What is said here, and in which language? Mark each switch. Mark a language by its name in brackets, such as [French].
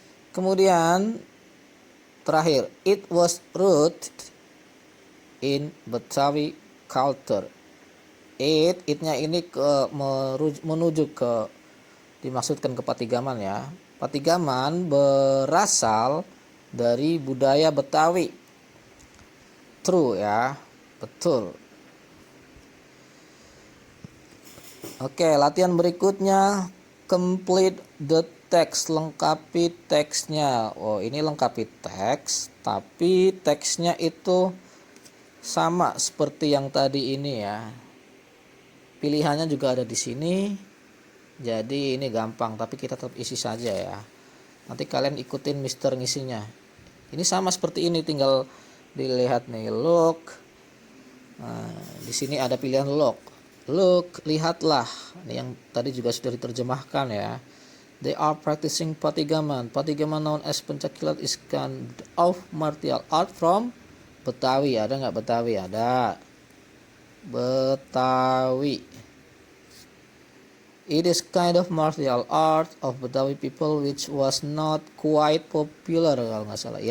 [Indonesian] Kemudian terakhir, [English] it was rooted in Betawi culture. [Indonesian] Itnya ini menuju ke, dimaksudkan ke Patigaman ya. Patigaman berasal dari budaya Betawi. True ya, betul. Oke, latihan berikutnya, [English] complete the text, [Indonesian] lengkapi teksnya. Oh, ini lengkapi teks, tapi teksnya itu sama seperti yang tadi ini ya. Pilihannya juga ada di sini. Jadi ini gampang, tapi kita tetap isi saja ya. Nanti kalian ikutin Mister ngisinya. Ini sama seperti ini, tinggal dilihat nih, look. Nah, di sini ada pilihan look. Look, lihatlah. Ini yang tadi juga sudah diterjemahkan ya. [English] They are practicing Patigaman. Patigaman known as pencaksilat is kind of martial art from Betawi. [Indonesian] Ada nggak Betawi? Ada. [English] Betawi. It is kind of martial art of Betawi people which was not quite popular, [Indonesian] kalau nggak salah.